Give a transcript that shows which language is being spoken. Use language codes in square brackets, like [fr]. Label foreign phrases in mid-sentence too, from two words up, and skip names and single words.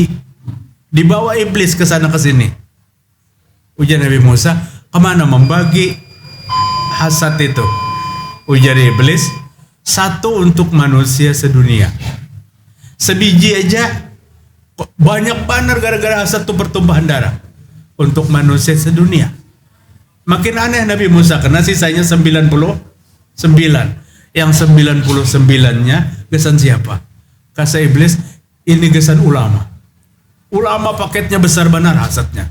[id] Dibawa iblis ke sana ke sini. Ujar Nabi Musa, kemana membagi hasad itu? Ujar iblis, satu untuk manusia sedunia. Sebiji aja banyak banar gara-gara hasad itu pertumpahan darah untuk manusia sedunia. Makin aneh Nabi Musa karena sisanya 99. Yang 99-nya gesan siapa? Kata iblis, ini gesan ulama. Ulama paketnya besar benar hasadnya.